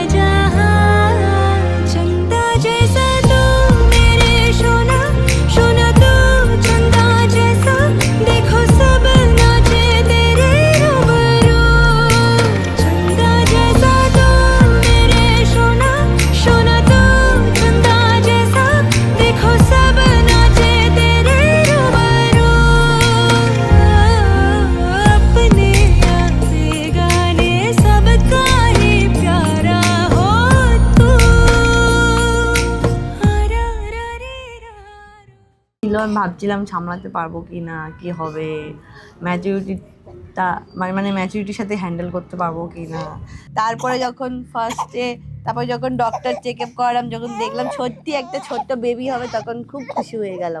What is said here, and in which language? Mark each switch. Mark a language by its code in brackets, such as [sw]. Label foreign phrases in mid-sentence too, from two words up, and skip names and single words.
[hi] जहाँ चंदा जैसा तू मेरे सोना सोना तू चंदा जैसा देखो सब नाचे तेरे रूबरू चंदा जैसा तू मेरे सोना सोना तू चंदा जैसा देखो सब नाचे तेरे रूबरू अपने आप बेगाने सबका ही प्यारा हो तू रा रा रे रा [bn] ছিল। আমি ভাবছিলাম সামলাতে পারবো কি না, কি হবে, ম্যাচুরিটিটা মানে ম্যাচুরিটির সাথে হ্যান্ডেল করতে পারবো কি না। তারপরে যখন তারপরে যখন [en] doctor check up [bn] করালাম, যখন দেখলাম সত্যি একটা ছোট্ট বেবি হবে, তখন খুব খুশি হয়ে গেলাম।